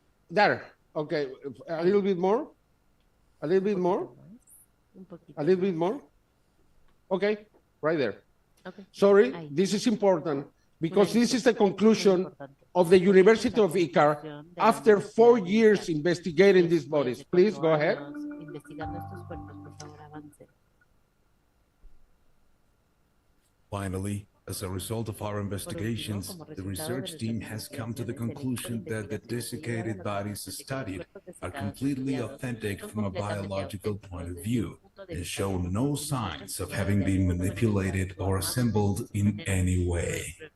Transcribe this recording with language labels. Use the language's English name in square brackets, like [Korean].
[English] There, okay, a little bit more, a little bit more, a little bit more. Okay, right there. Okay. Sorry, this is important because this is the conclusion of the University of Icar after 4 years investigating these bodies. Please go ahead. [Spanish] Investigando estos cuerpos, por favor, avance. [English] Finally, as a result of our investigations, the research team has come to the conclusion that the desiccated bodies studied are completely authentic from a biological point of view and show no signs of having been manipulated or assembled in any way.